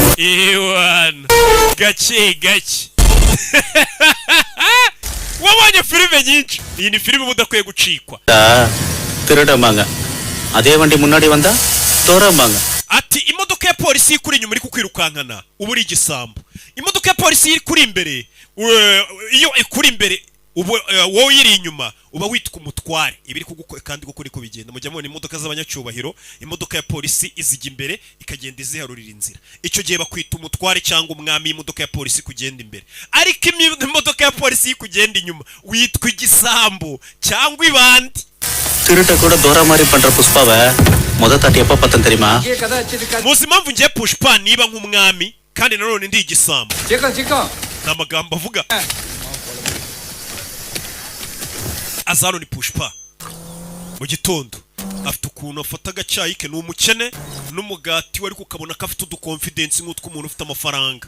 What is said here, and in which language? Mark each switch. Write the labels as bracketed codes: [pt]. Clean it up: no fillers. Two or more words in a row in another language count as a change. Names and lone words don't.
[rw] Iwana gace wabonye filime nyinshi. Iyi ni filime mudakwiye gucikwa. [ta] திருடமாங்க அதே வண்டி முன்னாடி வந்தா தோறமாங்க. [rw] Ati imodoka ya polisi ikuri inyuma iri kukwirukankana ubu uri igisambo. Imodoka ya polisi iri kuri imbere iyo ikuri imbere wowe iri inyuma uba witwa umutware. Ibiri kandi gukuri ko bigenda mujya mubona imodoka z'abanyacyubahiro, imodoka ya polisi izijya imbere ikagenda iziharurira inzira. Icyo gihe bakwita umutware cyangwa umwami. Imodoka ya polisi kugenda imbere, ariko imodoka ya polisi kugenda inyuma witwa igisambo cyangwa ibandi. [ta] திருட்ட கூட தோரா மாதிரி பண்ற புஷ்பாவை முத தாட்டி எப்ப பார்த்தேன் தெரியுமா? [rw] Muzi impamvu ngiye Pushpa niba nk'umwami kandi nanone ndi igisambo. N'amagambo avuga azano ni Pushpa. Mu gitondo afite ukuntu afata agacyayi ke, n'umukene n'umugati wari kukabona ko afite udukonfidensi nk'utwo umuntu ufite amafaranga.